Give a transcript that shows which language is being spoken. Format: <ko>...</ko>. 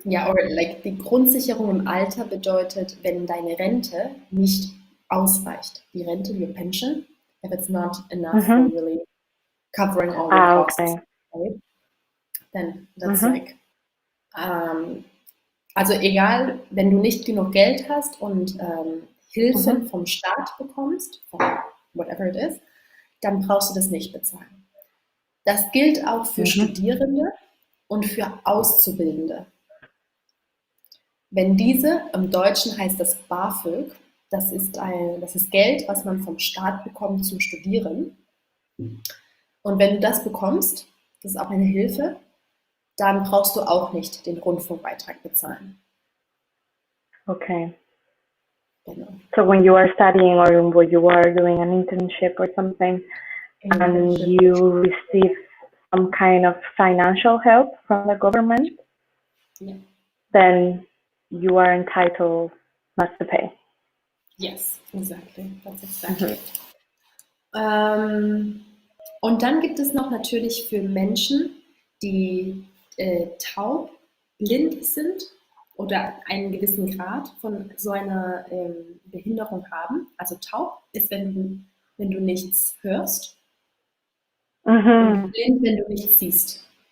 <de>Ja, oder like die Grundsicherung im Alter bedeutet, wenn deine Rente nicht ausreicht.</de> <en>Die Rente, your pension, if it's not enough for Mhm. really covering all your costs, Okay. right? Then that's Mhm.</en> <de>like, also egal, wenn du nicht genug Geld hast und Hilfen Mhm. vom Staat bekommst, von</de> <en>whatever it is,</en> <de>dann brauchst du das nicht bezahlen. Das gilt auch für Mhm. Studierende und für Auszubildende. Wenn diese, im Deutschen heißt das BAföG, das ist Geld, was man vom Staat bekommt zum Studieren. Und wenn du das bekommst, das ist auch eine Hilfe, dann brauchst du auch nicht den Rundfunkbeitrag bezahlen. Okay. Genau.</de> <en>So when you are studying or when you are doing an internship or something, and you receive some kind of financial help from the government, Yeah. then you are entitled not to pay. Yes, exactly. That's exactly.</en> <de>Und dann gibt es noch natürlich für Menschen, die taub, blind sind oder einen gewissen Grad von so einer Behinderung haben. Also taub ist, wenn du nichts hörst, und blind, wenn du nichts siehst.</de>